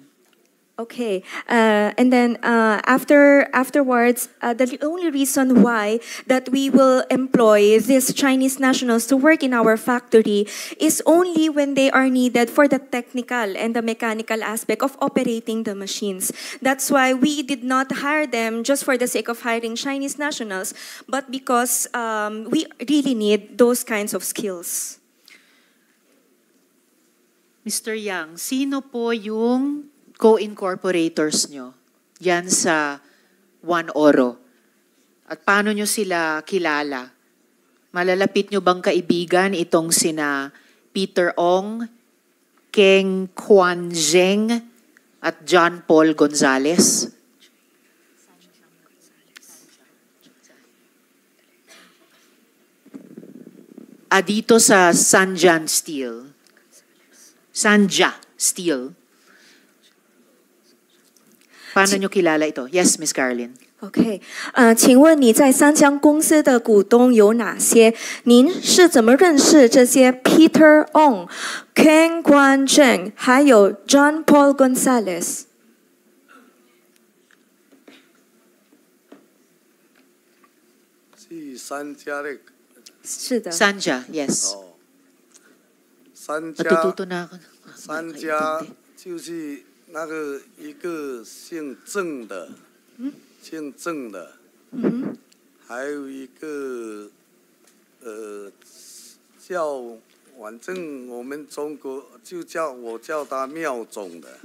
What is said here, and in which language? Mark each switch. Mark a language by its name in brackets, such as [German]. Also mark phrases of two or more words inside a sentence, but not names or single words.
[English] Okay, and then afterwards, the only reason why that we will employ these Chinese nationals to work in our factory is only when they are needed for the technical and the mechanical aspect of operating the machines. That's why we did not hire them just for the sake of hiring Chinese nationals, but because we really need those kinds of skills. [Filipino] Mr. Yang, sino po yung co-incorporators nyo yan sa One Oro? At paano nyo sila kilala? Malalapit nyo bang kaibigan itong sina Peter Ong, Keng Quan Zheng, at John Paul Gonzales? Dito sa Sanja Steel. Paano nyo kilala ito? Yes, Ms. Carolyn. [Chinese] OK， 请问你在三江公司的股东有哪些？您是怎么认识这些 Peter Ong、Ken Guan Zheng 还有 John Paul Gonzales？是三家的。是的。 [English] Sanja, yes. [Chinese] 哦，三家。 [Filipino] Natututo na ako. [Chinese] 三家就是那个一个姓郑的，还有一个反正我们中国我叫他妙总的。